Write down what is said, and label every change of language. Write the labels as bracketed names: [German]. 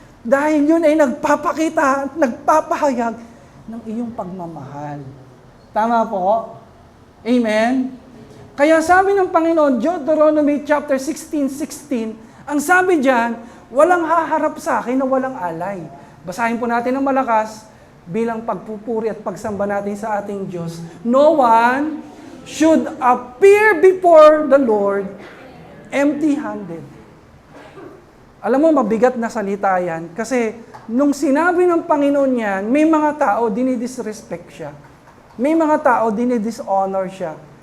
[Filipino] Dahil yun ay nagpapakita, nagpapahayag ng iyong pagmamahal. Tama po? Amen? Kaya sabi ng Panginoon, Deuteronomy chapter 16:16, ang sabi diyan, walang haharap sa akin na walang alay. Basahin po natin ng malakas, bilang pagpupuri at pagsamba natin sa ating Diyos. [English] No one should appear before the Lord empty-handed. [Filipino] Alam mo, mabigat na salita yan. Kasi nung sinabi ng Panginoon yan, may mga tao dinidisrespect siya. May mga tao dinidishonor siya.